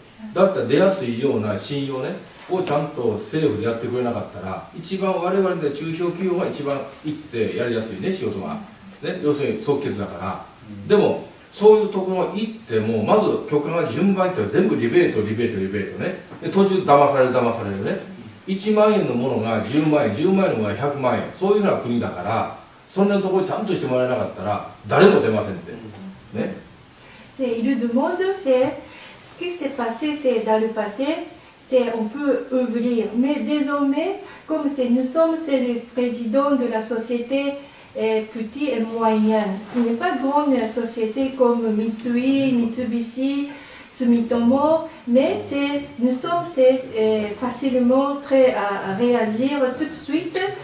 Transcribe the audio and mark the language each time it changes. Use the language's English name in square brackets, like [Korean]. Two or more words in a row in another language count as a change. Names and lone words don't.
[Japanese] だったら出やすいような信用ねをちゃんと政府でやってくれなかったら一番我々で中小企業が一番行ってやりやすいね仕事が、ね、要するに即決だから、でもそういうところ行ってもまず許可が順番って全部リベートねで途中騙されるね 1万円のものが10万円、10万円のものが100万円、そういうふうな国だから、そんなところちゃんとしてもらえなかったら、誰も出ませんって。ね。 [French] Il lui demande, c'est ce qui s'est passé, c'est dans le passé, c'est on peut ouvrir. Mais désormais, comme nous sommes le président de la société petite et moyenne, ce n'est pas grande société comme Mitsui, Mitsubishi, Sumitomo, mais nous sommes facilement très à réagir tout de suite.